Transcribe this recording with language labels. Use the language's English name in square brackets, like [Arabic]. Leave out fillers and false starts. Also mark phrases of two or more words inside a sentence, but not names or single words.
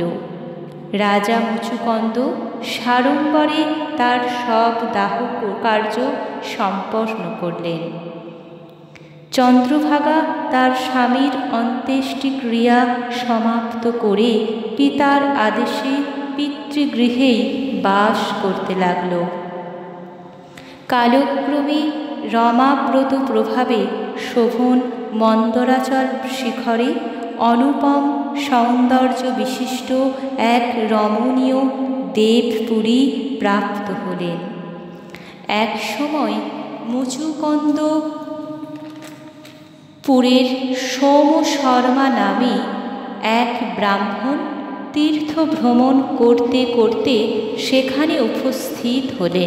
[Bangla] রাজা মুচুকন্দ সাড়ম্বরে তার সব দাহ কার্য সম্পন্ন করলেন। চন্দ্রভাগা তার স্বামীর অন্ত্যেষ্টিক্রিয়া সমাপ্ত করে পিতার আদেশে পিতৃগৃহেই বাস করতে লাগল। কালক্রমে রমাব্রত প্রভাবে শোভন মন্দরাচল শিখরে অনুপম সৌন্দর্য বিশিষ্ট এক রমণীয় দেবপুরী প্রাপ্ত হলেন। এক সময় মুচুকুন্দপুরের সোম শর্মা নামে এক ব্রাহ্মণ তীর্থ ভ্রমণ করতে করতে সেখানে উপস্থিত হলেন।